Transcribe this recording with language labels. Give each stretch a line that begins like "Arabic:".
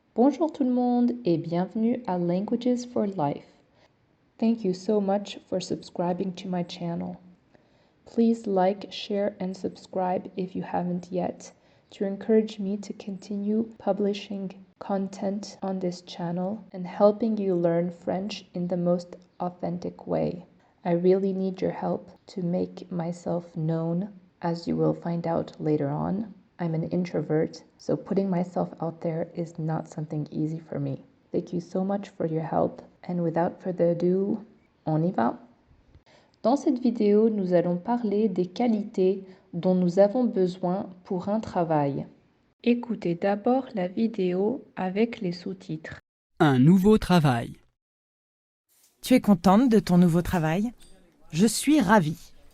French: Bonjour tout le monde et bienvenue à Languages for Life.
English: Thank you so much for subscribing to my channel. Please like, share, and subscribe if you haven't yet to encourage me to continue publishing content on this channel and helping you learn French in the most authentic way. I really need your help to make myself known, as you will find out later on. I'm an introvert, so putting myself out there is not something easy for me. Thank you so much for your help, and without further ado,
French: on y va! Dans cette vidéo, nous allons parler des qualités dont nous avons besoin pour un travail. Écoutez d'abord la vidéo avec les sous-titres. Un nouveau travail. Tu es contente de ton nouveau travail? Je suis ravie.